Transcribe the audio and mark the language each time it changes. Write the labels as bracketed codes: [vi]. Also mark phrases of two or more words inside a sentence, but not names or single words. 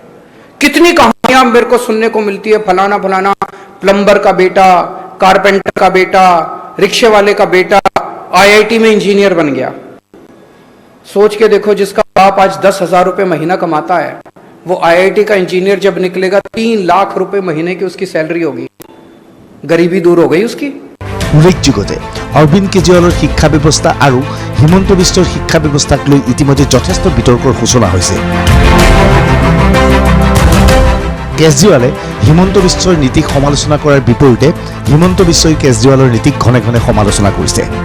[hi] कितनी कहानियां मेरे को सुनने को मिलती है, फलाना फलाना प्लम्बर का बेटा, कारपेंटर का बेटा, रिक्शे वाले का बेटा IIT में इंजीनियर बन गया। सोच के देखो, जिसका बाप आज 10,000 रुपए महीना कमाता है, वो IIT का इंजीनियर जब निकलेगा 3 लाख रुपए महीने की उसकी सैलरी होगी। गरीबी दूर हो गई उसकी। [as] উল্লেখযোগ্য যে অৰবিন্দ কেজৰিৱালৰ শিক্ষা ব্যৱস্থা আৰু হিমন্ত বিশ্বৰ শিক্ষা ব্যৱস্থাক লৈ ইতিমধ্যে যথেষ্ট বিতৰ্কৰ সূচনা হৈছে। কেজৰিৱালে হিমন্ত বিশ্বৰ নীতিক সমালোচনা কৰাৰ বিপৰীতে হিমন্ত বিশ্বই কেজৰিৱালৰ নীতিক ঘনে ঘনে সমালোচনা কৰিছে।